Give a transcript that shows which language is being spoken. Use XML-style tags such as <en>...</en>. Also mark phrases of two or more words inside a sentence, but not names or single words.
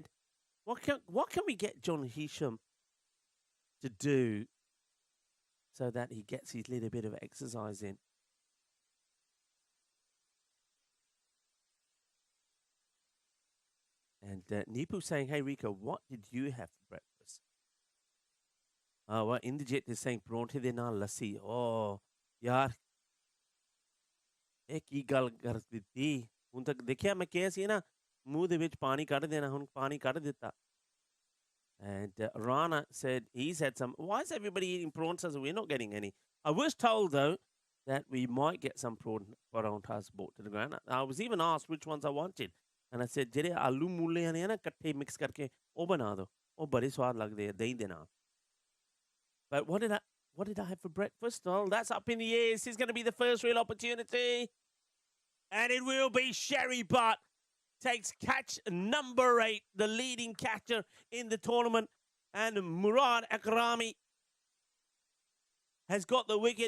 <en>What can we get John Hisham to do so that he gets his little bit of exercise in? And Nipu saying, hey, Rico, what did you have for breakfast? Well, Indrajit is saying,</en> <pa>ਪਰੌਂਠੇ ਦੇ ਨਾ ਲੱਸੀ. Oh, yaar. ਇਹ ਕੀ ਗੱਲ ਕਰ ਦਿੱਤੀ ਹੁਣ ਤੱਕ ਦੇਖਿਆ ਮੈਂ ਕਿਹਾ ਸੀ ਨਾ ਮੂੰਹ ਦੇ ਵਿੱਚ ਪਾਣੀ ਕੱਢ ਦੇਣਾ ਹੁਣ ਪਾਣੀ ਕੱਢ ਦਿੱਤਾ</pa> <en>and Rana said he's had some. Why is everybody eating prawns? We're not getting any. I was told though that we might get some paranthas brought to the ground. I was even asked which ones I wanted, and I said</en> <pa>ਜਿਹੜੇ ਆਲੂ ਮੂਲੇ ਆਨੇ ਆ ਨਾ ਇਕੱਠੇ ਮਿਕਸ ਕਰਕੇ ਉਹ ਬਣਾ ਦਿਓ ਉਹ ਬੜੇ ਸਵਾਦ ਲੱਗਦੇ ਆ ਦਹੀਂ ਦੇ ਨਾਲ.</pa> <en>But what did I have for breakfast? Oh, that's up in the air. This is going to be the first real opportunity. And it will be Sherry Butt. Takes catch number 8, the leading catcher in the tournament. And Murad Akrami has got the wicket.</en>